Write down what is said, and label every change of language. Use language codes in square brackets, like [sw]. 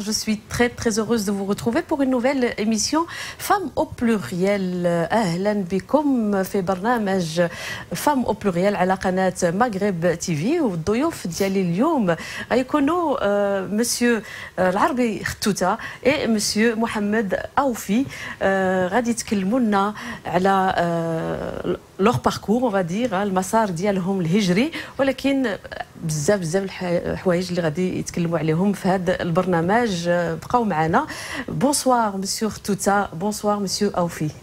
[fr] Je suis très heureuse de vous retrouver pour une nouvelle émission Femmes au pluriel. [ar] أهلا بكم في برنامج Femmes au pluriel على قناة مغرب تي في. والضيوف ديالي اليوم غيكونوا مسيو العربي ختوته et مسيو محمد أوفي. غادي يتكلموا لنا على [fr] leur parcours, on va dire, [ar] المسار ديالهم الهجري، ولكن بزاف الحوايج اللي غادي يتكلموا عليهم في هذا البرنامج. بقاو معنا. [fr] Bonsoir monsieur Htouta, bonsoir monsieur Aoufi.